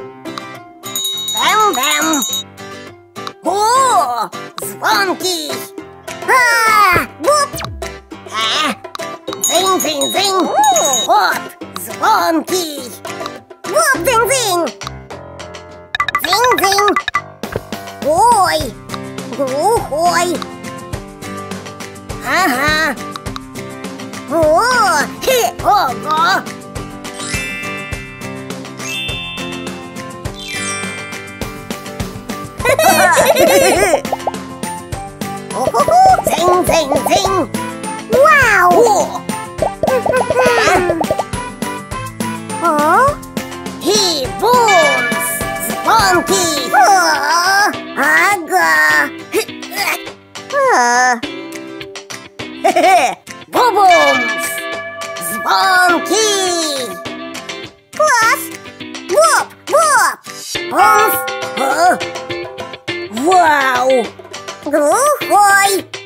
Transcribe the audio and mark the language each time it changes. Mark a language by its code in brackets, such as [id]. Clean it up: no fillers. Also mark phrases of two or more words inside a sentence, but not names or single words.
[ru] Бэм-бэм! О! Звонкий! Боп! Дзынь-дзынь-дзынь! Вот! Звонкий! Боп, дзынь-дзынь! Дзынь-дзынь! Ой! Глухой! Ага! О! Ого! Дзынь-дзынь-дзынь! Вау! О! И бумс! Звонкий! Ага! Бобумс! Звонкий! Класс! Боп! Боп! Бумс! Вау! Глухой!